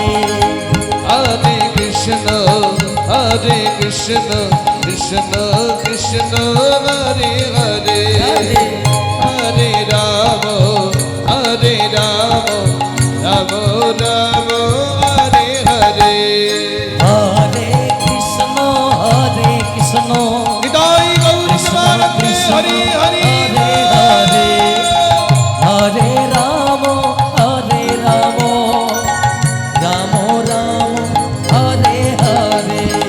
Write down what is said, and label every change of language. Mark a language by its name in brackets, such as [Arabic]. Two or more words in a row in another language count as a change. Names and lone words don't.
[Sanskrit] হরে কৃষ্ণ কৃষ্ণ কৃষ্ণ হরে হরে হরে রাম রাম রাম হরে হরে হরে কৃষ্ণ [Bangla] নিতাই গৌর সমানন্দে হরি হরি [Sanskrit] হরে হরে রাম রাম রাম হরে হরে